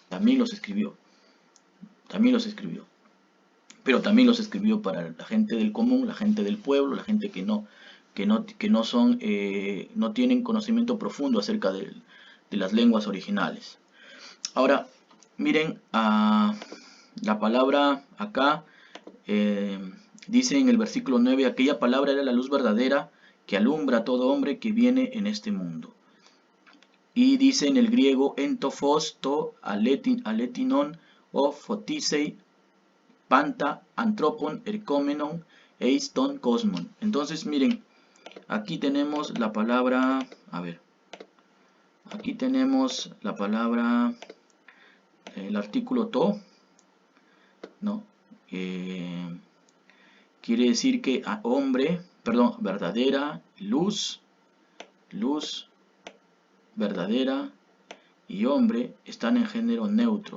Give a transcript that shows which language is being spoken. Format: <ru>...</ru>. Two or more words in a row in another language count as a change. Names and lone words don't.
<es>También los escribió, pero también los escribió para la gente del común, la gente del pueblo, la gente que no tienen conocimiento profundo acerca de las lenguas originales. Ahora, miren, la palabra acá dice en el versículo 9: aquella palabra era la luz verdadera que alumbra a todo hombre que viene en este mundo. Y dice en el griego</es> <el>ἦν τὸ φῶς τὸ ἀληθινὸν ὃ φωτίζει πάντα ἄνθρωπον ἐρχόμενον εἰς τὸν κόσμον.</el> <es>Entonces miren, aquí tenemos la palabra, a ver, aquí tenemos la palabra, el artículo to, ¿no? Quiere decir que hombre, perdón, verdadera, luz, verdadera y hombre están en género neutro.</es>